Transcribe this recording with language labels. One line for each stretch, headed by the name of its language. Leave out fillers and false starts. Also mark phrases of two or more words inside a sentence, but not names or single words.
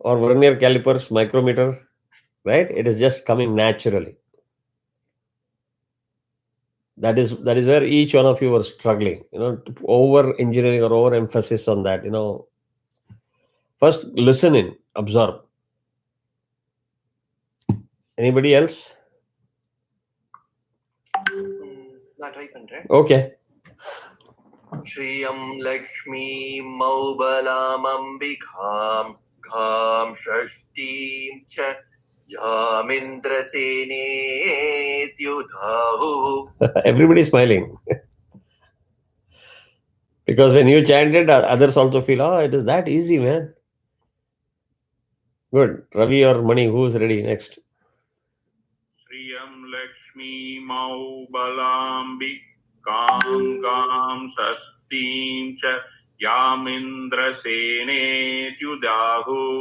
English: or vernier calipers, micrometer, right? It is just coming naturally. That is where each one of you were struggling, to over engineering or over emphasis on that. First listen in, observe. Anybody else?
Tamil: நான் ட்ரை பண்றேன்.
English: Okay.
Sanskrit: श्रियं लक्ष्मीं मौबलामम्बिकां घां षष्ठीं च यामिन्द्रसेनेत्युधाहुः.
English: Everybody smiling. Because when you chant it, others also feel, oh, it is that easy, man. Good. Ravi or Mani, who is ready next?
Sanskrit: श्रियं लक्ष्मी मौबलाम्बि कं गं षष्टिं च यमिन्द्र सेने त्युदाहु.